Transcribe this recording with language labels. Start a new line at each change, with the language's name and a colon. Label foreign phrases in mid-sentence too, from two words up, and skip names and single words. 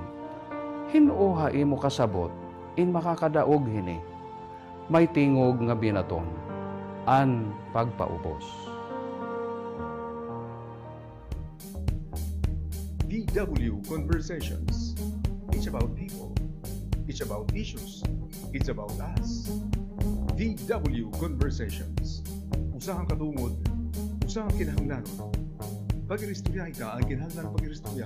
Waray: Hinuha imo kasabot in makakadaog hini. May tingog nga binaton an pagpaubos.
English: VW Conversations. It's about people. It's about issues. It's about us. VW Conversations.
Waray: Usahang katungod, usahang kinahanglanon. Pag-iristorya ita ang kinahanglan pag-iristorya.